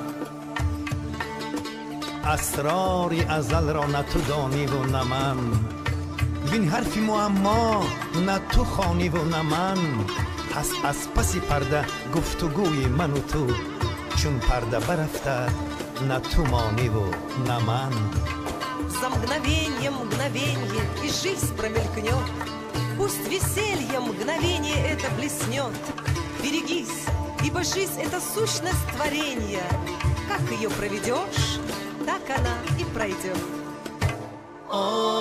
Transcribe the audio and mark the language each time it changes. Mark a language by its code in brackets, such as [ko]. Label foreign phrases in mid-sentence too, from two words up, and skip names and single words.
[fa] اسراری ازل را نه تو دانی و نه من، وین حرفی معما نه تو خوانی و نه من. پس از پسی پرده گفتگوی من و تو، چون پرده برفته نه تو مانی و نه من. [ru] За мгновеньем мгновенье и жизнь промелькнет, пусть веселье мгновение это блеснет. Берегись, ибо жизнь это сущность творения, как ее проведешь, так она и пройдет.